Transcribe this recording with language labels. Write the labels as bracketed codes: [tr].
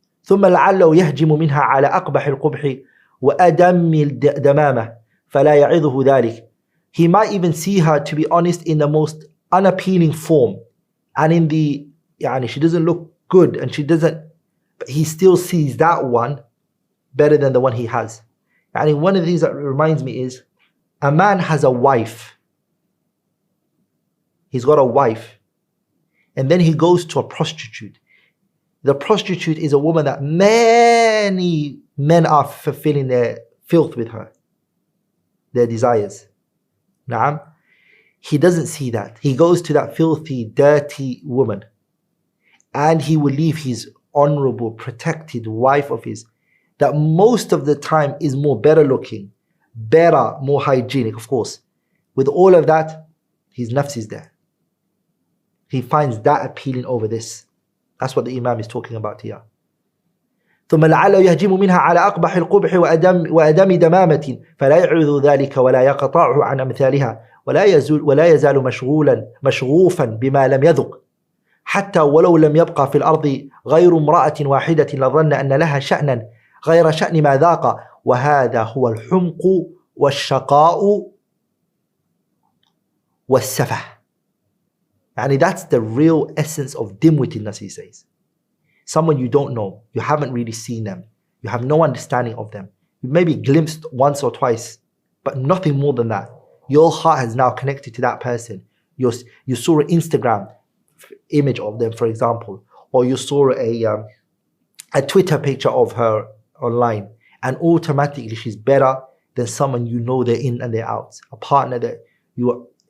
[ar] ثم لعله يهجم منها على أقبح القبح وأدم الدمامة فلا يعظه ذلك. [en] He might even see her, to be honest, in the most unappealing form, and in the, she doesn't look good, and she doesn't, but he still sees that one better than the one he has. One of the things that reminds me is, a man has a wife. He's got a wife, and then he goes to a prostitute. The prostitute is a woman that many men are fulfilling their filth with her, their desires. Naam. He doesn't see that. He goes to that filthy, dirty woman, and he will leave his honorable, protected wife of his, that most of the time is more better looking, better, more hygienic, of course. With all of that, his nafs is there. He finds that appealing over this. That's what the Imam is talking about here. [ar] ثم لعله يهجم منها على أقبح القبح وأدم دمامة فلا يعوذ ذلك ولا يقطعه عن أمثالها ولا يزال مشغوفا بما لم يذق حتى ولو لم يبقى في الأرض غير امرأة واحدة لظن أن لها شأنا غير شأن ما ذاق وهذا هو الحمق والشقاء والسفه. [en] That's the real essence of dim-wittedness, he says. Someone you don't know, you haven't really seen them, you have no understanding of them, you maybe glimpsed once or twice, but nothing more than that. Your heart has now connected to that person. You saw an Instagram image of them, for example, or you saw a Twitter picture of her online, and automatically she's better than someone you know they're in and they're out, a partner that you are.